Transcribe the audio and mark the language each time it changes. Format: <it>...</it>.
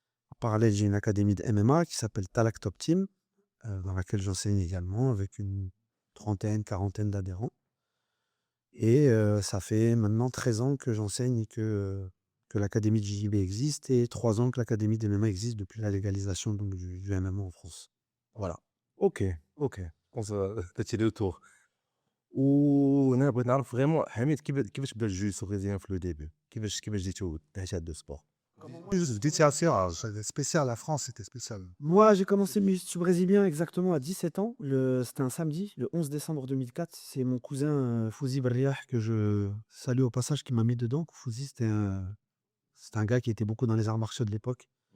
<fr>En parallèle, j'ai une académie de MMA qui s'appelle Talak Top Team, dans laquelle j'enseigne également, avec une trentaine, quarantaine d'adhérents. Et ça fait maintenant 13 ans que j'enseigne et que l'académie de JJB existe, et 3 ans que l'académie de MMA existe depuis la légalisation donc, du MMA en France. Voilà.</fr> <ar>اوكي كونت درتي لي تور. وانا بغيت نعرف فريمون حميد كيفاش بدا الجوجيتسو برازيليان في</ar> <fr>لو ديبي،</fr> <ar>كيفاش جيتو دهيتي هاد</ar> <fr>لو سبور. C'était assez rare, c'était spécial, la France c'était spécial. Moi, j'ai commencé le jiu-jitsu brésilien exactement à 17 ans. C'était un samedi, le 11 décembre 2004. C'est mon cousin Fouzi Berriah, que je salue au passage, qui m'a mis dedans. Fouzi, c'était un gars qui était beaucoup dans les arts martiaux de l'époque.</fr>